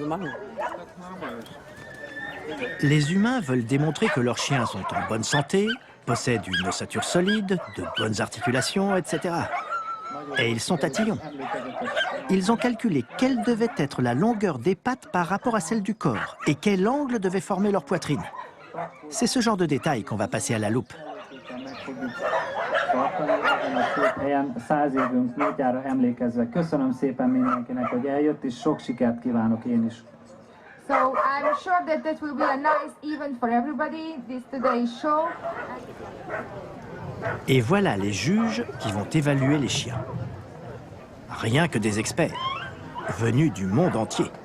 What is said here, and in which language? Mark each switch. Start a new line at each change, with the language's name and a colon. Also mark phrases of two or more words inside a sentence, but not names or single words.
French: Les humains veulent démontrer que leurs chiens sont en bonne santé, possèdent une ossature solide, de bonnes articulations, etc. Et ils sont tatillons. Ils ont calculé quelle devait être la longueur des pattes par rapport à celle du corps et quel angle devait former leur poitrine. C'est ce genre de détails qu'on va passer à la loupe.
Hungarian: Ilyen 100 évünk múltjára emlékezve köszönöm szépen mindenkinek, hogy eljött, és sok sikert kívánok én is.
English: So I'm sure that that will be a nice event for everybody, this today's show.
French: Et voilà les juges qui vont évaluer les chiens. Rien que des experts, venus du monde entier.